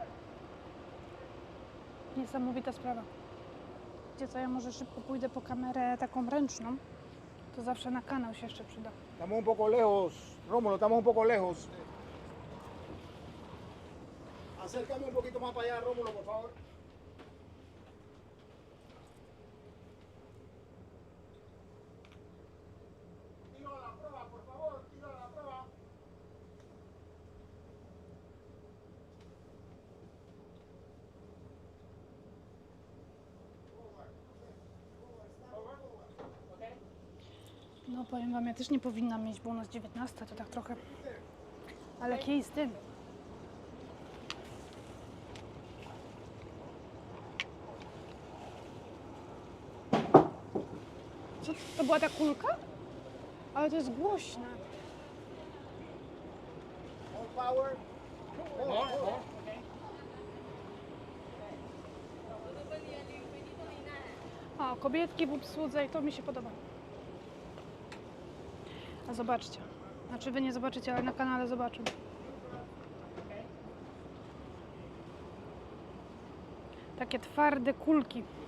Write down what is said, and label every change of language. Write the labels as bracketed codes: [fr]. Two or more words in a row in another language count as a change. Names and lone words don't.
[pl] Niesamowita sprawa. Wiecie co, ja może szybko pójdę po kamerę taką ręczną. To zawsze na kanał się jeszcze przyda. [es] Estamos un poco lejos, Rómulo, estamos un poco lejos. Acércame un poquito más para allá, Rómulo, por favor. Tiro a la prueba, por favor, tiro a la prueba. [pl] No powiem wam, ja też nie powinnam mieć, bo u nas 19 to tak trochę. Ale kij z tym. Co to była ta kulka? Ale to jest głośne. [en] More power. More. [pl] O, kobietki w obsłudze i to mi się podoba. A zobaczcie. Znaczy wy nie zobaczycie, ale na kanale zobaczą. Takie twarde kulki.